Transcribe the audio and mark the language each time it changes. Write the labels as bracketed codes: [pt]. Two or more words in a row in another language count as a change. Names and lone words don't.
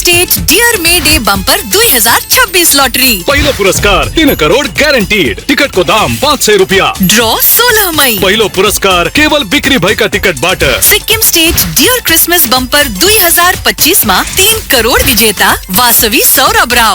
[ne] स्टेट डियर मे डे बम्पर 2026 लॉटरी। पहिलो पुरस्कार 3 करोड़ ग्यारेंटीड। टिकट को दाम 500 रुपया। ड्रॉ 16 मई। पहिलो पुरस्कार केवल बिक्री भएका टिकटबाट। सिक्किम स्टेट डियर क्रिसमस बम्पर 2025 मा 3 करोड़ विजेता वासवी सौरभ राव।